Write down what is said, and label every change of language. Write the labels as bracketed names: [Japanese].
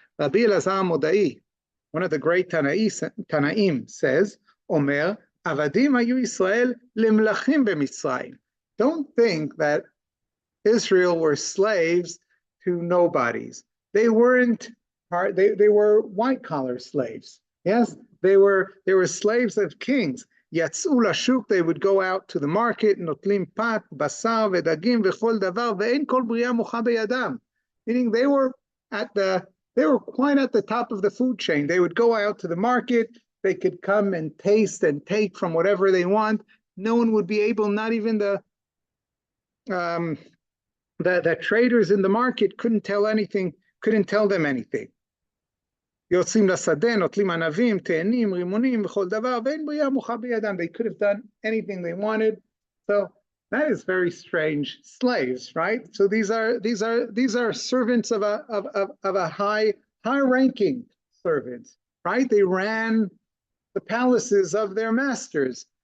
[English] Rabbi Elazar Modai, one of the great Tanaim, says, Omer, [Hebrew] Avadim hayu Yisrael lemlachim b'Mitzrayim. [English] Don't think that Israel were slaves to nobodies. They weren't hard, they were white collar slaves. Yes, they were slaves of kings. [Hebrew] יצאו לשוק, [English] they would go out to the market, [Hebrew] נוטלים פת, בשר ודגים וכל דבר, ואין כל בריאה מוכה בידם. [English] Meaning they were quite at the top of the food chain. They would go out to the market, they could come and taste and take from whatever they want. No one would be able, not even the traders in the market couldn't tell them anything. [Hebrew] יוצאים לשדה, נוטלים ענבים, תאנים, רימונים וכל דבר, ואין בריאה מוכה בידם. [English] They could have done anything they wanted. So that is very strange. Slaves, right? So these are servants of a high-ranking servants, right? They ran the palaces of their masters.